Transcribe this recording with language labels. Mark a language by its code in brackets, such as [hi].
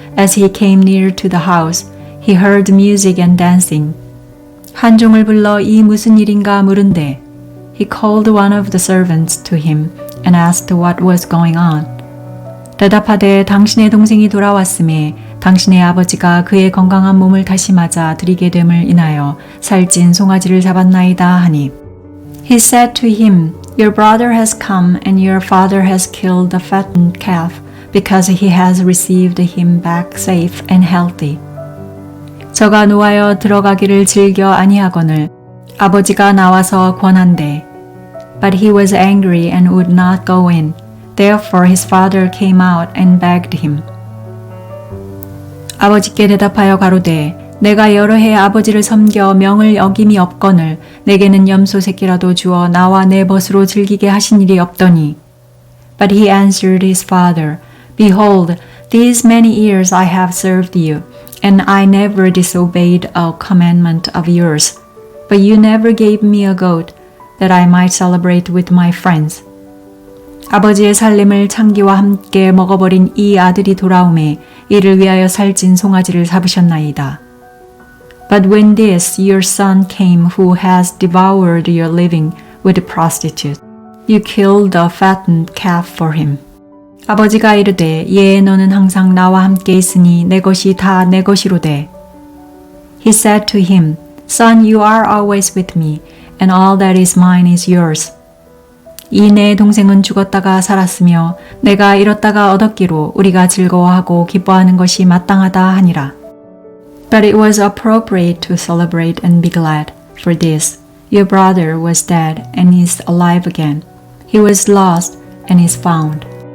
[en] As he came near to the house, he heard music and dancing. [ko] 한종을 불러 이 무슨 일인가 물은데 [en] He called one of the servants to him and asked what was going on. [ko] 대답하되 당신의 동생이 돌아왔음에 당신의 아버지가 그의 건강한 몸을 다시 맞아 드리게 됨을 인하여 살찐 송아지를 잡았나이다 하니 [en] He said to him, Your brother has come and your father has killed the fattened calf because he has received him back safe and healthy. [ko] 저가 노하여 들어가기를 즐겨 아니하거늘 아버지가 나와서 권한대. [en] But he was angry and would not go in. Therefore his father came out and begged him. [ko] 아버지께 대답하여 가로되 내가 여러 해 아버지를 섬겨 명을 어김이 없거늘 내게는 염소 새끼라도 주어 나와 내 벗으로 즐기게 하신 일이 없더니. [en] But he answered his father, Behold, these many years I have served you, and I never disobeyed a commandment of yours. But you never gave me a goat, that I might celebrate with my friends. [ko] 아버지의 살림을 창기와 함께 먹어버린 이 아들이 돌아오매 이를 위하여 살찐 송아지를 잡으셨나이다. [en] But when this your son came who has devoured your living with a prostitute, you killed a fattened calf for him. [ko] 아버지가 이르되 예에 너는 항상 나와 함께 있으니 내 것이 다 내 것이로되. [en] He said to him, Son, you are always with me, and all that is mine is yours. [ko] 이 내 동생은 죽었다가 살았으며 내가 잃었다가 얻었기로 우리가 즐거워하고 기뻐하는 것이 마땅하다 하니라. [en] But it was appropriate to celebrate and be glad. For this, your brother was dead and is alive again. He was lost and is found.